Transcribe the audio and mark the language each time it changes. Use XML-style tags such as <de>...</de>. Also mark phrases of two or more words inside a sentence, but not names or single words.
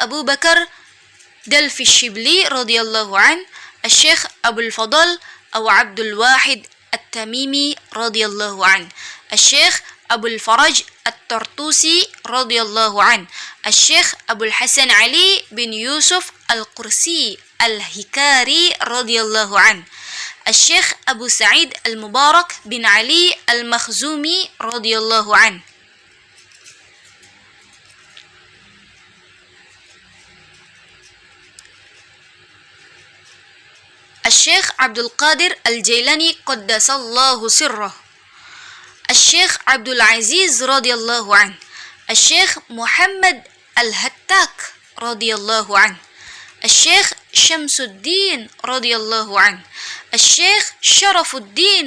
<ar>Abu Bakar Dalfi Shibli رضي الله عن, Al-Syekh Abul Fadl Abu Abdul Wahid At-Tamimi رضي الله عن, Al-Syekh Abul Faraj At-Tartusi رضي الله عن, Al-Syekh Abul Hasan Ali bin Yusuf Al-Qursi Al-Hikari رضي الله عن, Al-Syekh Abu Sa'id Al-Mubarak bin Ali Al-Makhzumi رضي الله عن, Al-Syekh Abdul Qadir Al-Jailani قدس الله سره, Al-Syekh Abdul Aziz رضي الله عن, Al-Syekh Muhammad Al-Hattak رضي الله عن, Al-Syekh Syamsuddin رضي الله عن, Al-Syekh Syarafuddin</ar>